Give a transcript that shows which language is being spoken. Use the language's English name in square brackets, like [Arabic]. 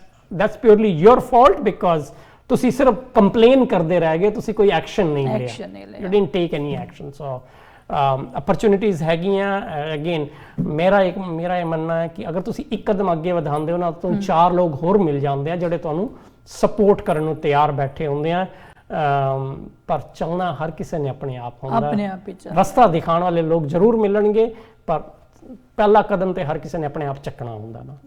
[English] That's purely your fault because [Punjabi] ਤੁਸੀਂ ਸਿਰਫ complain ਕਰਦੇ ਰਹਿ ਗਏ, ਤੁਸੀਂ ਕੋਈ ਐਕਸ਼ਨ ਨਹੀਂ ਲਿਆ, [English] you didn't take any action. So opportunities [Punjabi] ਹੈਗੀਆਂ। ਅਗੇਨ ਮੇਰਾ ਇਹ ਮੰਨਣਾ ਹੈ ਕਿ ਅਗਰ ਤੁਸੀਂ ਇੱਕ ਕਦਮ ਅੱਗੇ ਵਧਾਉਂਦੇ ਹੋ ਨਾ ਤੁਹਾਨੂੰ 4 ਲੋਕ ਹੋਰ ਮਿਲ ਜਾਂਦੇ ਆ ਜਿਹੜੇ ਤੁਹਾਨੂੰ ਸਪੋਰਟ ਕਰਨ ਨੂੰ ਤਿਆਰ ਬੈਠੇ ਹੁੰਦੇ ਆ। ਪਰ ਚੱਲਣਾ ਹਰ ਕਿਸੇ ਨੇ ਆਪਣੇ ਆਪ ਹੁੰਦਾ, ਰਸਤਾ ਦਿਖਾਉਣ ਵਾਲੇ ਲੋਕ ਜ਼ਰੂਰ ਮਿਲਣਗੇ ਪਰ ਪਹਿਲਾ ਕਦਮ ਤੇ ਹਰ ਕਿਸੇ ਨੇ ਆਪਣੇ ਆਪ ਚੱਕਣਾ ਹੁੰਦਾ ਨਾ।